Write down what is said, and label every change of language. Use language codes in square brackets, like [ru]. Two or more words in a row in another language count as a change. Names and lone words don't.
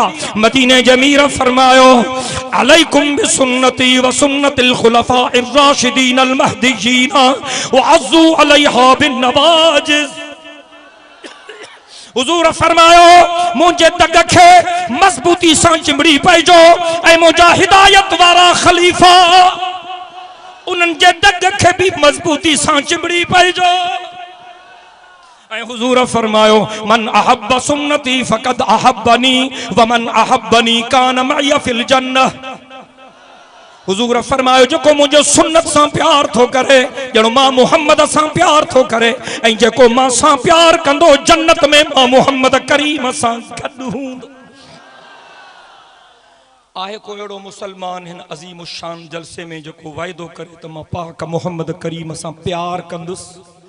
[sd] مديني جميرا فرمايو [ar] عليكم بسنتي وسنة الخلفاء الراشدين المهديين وعضوا عليها بالنواجذ. [sd] हुजूर फरमायो मुझे दग खे मजबूती सां चिमड़ी पइजो ऐं मुंहिंजा हिदायत वारा खलीफा उन्हनि जे दग खे भी मजबूती सां चिमड़ी पइजो। حضور فرمايو [ar] من أحب سنتي فقد أحبني ومن أحبني كان معي في الجنة. [sd] हुजूर फरमायो जो मुझे सुन्नत सां प्यार थो करे जणो मां मुहम्मद सां प्यार थो करे ऐं जेको मां सां प्यार कंदो जन्नत में मां मुहम्मद करीम सां गॾु हूंदो। आहे को अहिड़ो मुसलमान हिन अज़ीम शान जलसे में जेको वाइदो करे त मां पाक मुहम्मद करीम सां प्यार कंदुसि?